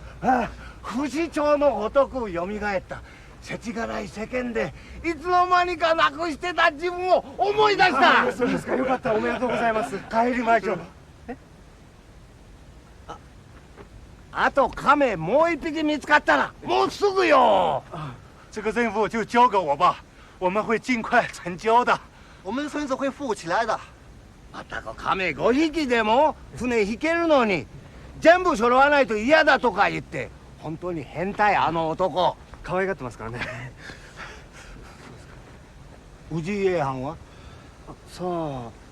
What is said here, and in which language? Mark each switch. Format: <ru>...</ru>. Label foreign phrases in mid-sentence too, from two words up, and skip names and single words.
<ja>ああ、不死鳥のごとくよみがえった。世知辛い世間でいつの間にかなくしてた自分を思い出した。そうですか、よかった、おめでとうございます。帰りましょう。あと亀もう一匹見つかったらもうすぐよ。</ja> <zh>这个任务就交给我吧，我们会尽快成交的。我们的村子会富起来的。</zh> <ja>また亀5匹でも船引けるのに全部揃わないと嫌だとか言って、本当に変態あの男。可愛がってますからね。氏家藩はさあ。</ja>